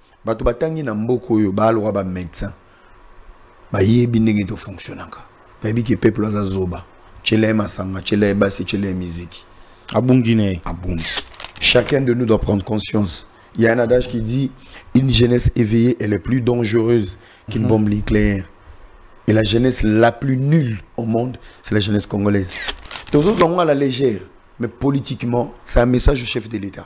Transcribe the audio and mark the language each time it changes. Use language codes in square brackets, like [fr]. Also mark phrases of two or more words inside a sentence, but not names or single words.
[ln] bato batangi na mboko yo ba alwa ba médecin ba yebi ndenge to fonctionnaka ba yebi que peuple aza zoba chele masanga chele basi chele musique abungine abungi. [fr] Chacun de nous doit prendre conscience. Il y a un adage qui dit une jeunesse éveillée elle est plus dangereuse qu'une bombe nucléaire. Et la jeunesse la plus nulle au monde, c'est la jeunesse congolaise. Tous autres ont à la légère, mais politiquement, c'est un message au chef de l'État.